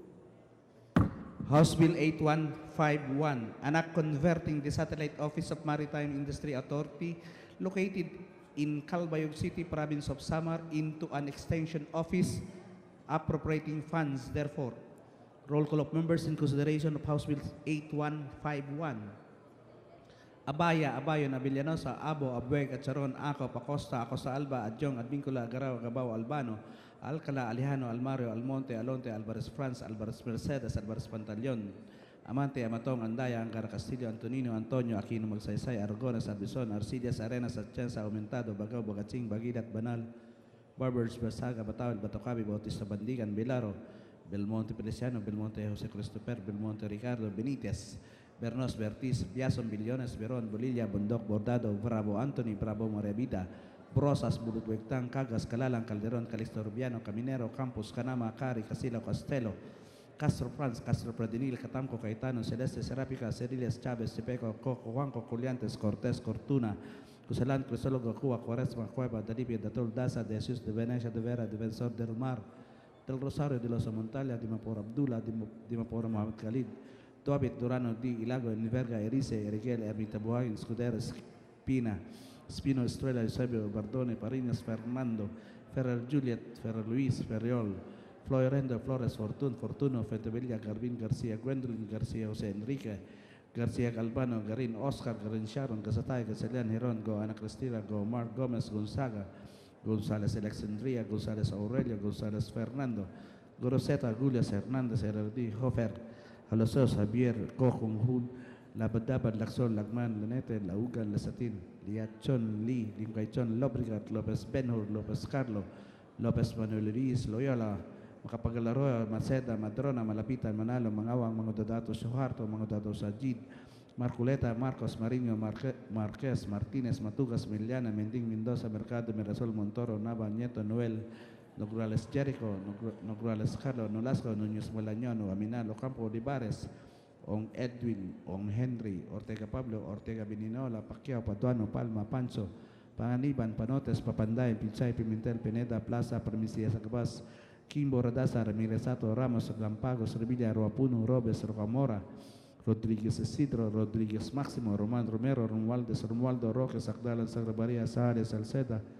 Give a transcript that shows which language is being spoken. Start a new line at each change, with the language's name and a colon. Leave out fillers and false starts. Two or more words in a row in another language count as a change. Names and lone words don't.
English: House Bill 8151, an act converting the Satellite Office of Maritime Industry Authority located in Calbayog City, Province of Samar, into an extension office appropriating funds, therefore. Roll call of members in consideration of House Bill 8151. Abaya, Abayon, Avellanosa, Abo, Abueg, Acharon, Ako, Pacosta, Acosta Alba, Adjong, Advincula, Agaraw, Agabao, Albano, Alcala, Alejano, Almario, Almonte, Alonte, Alvarez France, Alvarez Mercedes, Alvarez Pantaleon, Amante, Amatong, Andaya, Angara Castillo, Antonino, Antonio, Aquino, Magsaysay, Argonas, Arbizon, Arcillas, Arenas, Atienza, Aumentado, Bagao, Bagatsing, Bagidat, Banal, Barbers, Bersaga, Batawen, Batocabi, Bautista, Bandigan, Bilaro, Belmonte Feliciano, Belmonte Jose Christopher, Belmonte Ricardo, Benitez, Bernos, Bertiz, Biason, Billones, Veron, Bolilla, Bondok, Bordado, Bravo Anthony, Bravo Moravida, Brosas, Bulutwectang, Cagas, Calalang, Calderon, Calixto Rubiano, Caminero, Campos, Canama, Cari, Casilo, Castello, Castro Franz, Castro Pradinil, Catamco, Caetano, Celeste, Serapica, Ceriles, Chavez, Tepeco, Coco, Juanco, Coliantes, Cortés, Cortuna, Cusalan, Crisólogo, Cuba, Cuaresma, Cueva, Dalibia, Datol, Daza, de Jesus, de Venecia, de Vera, Defensor del Mar, del Rosario de los Montalia, Dimapor Abdullah, Dimapor Mohamed Khalid, Tuabit, Durano, Di, Ilago, Niverga, Erice, Eriguel, Ermita Buhain, Scuderes, Pina, Spino, Estrella, Eusebio, Bardone, Parinas, Fernando, Ferrer Juliet, Ferrer Luis, Ferriol, Florendo, Flores, Fortuno, Fentevilla, Garbin, García, Gwendolyn, García, José Enrique, García Galvano, Garin, Oscar, Garin Sharon, Gazatay, Gazelian, Heron, Go, Ana Cristina, Go, Mark Gomez, Gonzaga, González Alexandria, González Aurelio, González Fernando, Goroseta, Julias Hernández, Herardí, Hofer, Alosos, Javier, Cojunjun, Labadabad, Laxon, Lagman, Lanete, Laugan, Lasatin, Liachon, Lee, Limcaychon, Lobrigat, Lopez Benhur, Lopez Carlo, Lopez Manuel Ruiz, Loyola, Macapagal-Arroyo, Maceda, Madrona, Malapitan, Manalo, Mangawang, Mangodato, Suharto, Mangodato, Sajid, Marculeta, Marcos, Mariño, Marquez, Martínez, Matugas, Miliana, Mending, Mendoza, Mercado, Mirasol, Montoro, Nava, Nieto, Noel, Nograles Jericho, Nograles Carlo, Nolasco, Núñez Malañón, Aminal, Ocampo, Olivares, Ong Edwin, Ong Henry, Ortega Pablo, Ortega Bininola, Pacquiao, Paduano, Palma, Pancho, Panganiban, Panotes, Papanday, Pinchay, Pimentel, Pineda, Plaza, Permisias, Acabas, Kimbo, Radasa, Ramirez Sato, Ramos, Lampagos, Revilla, Roapuno, Robes, Rocamora, Rodríguez Isidro, Rodríguez Máximo, Román Romero, Romualdo Roque, Sacdalan, Sagrabaria, Sares, Salceda,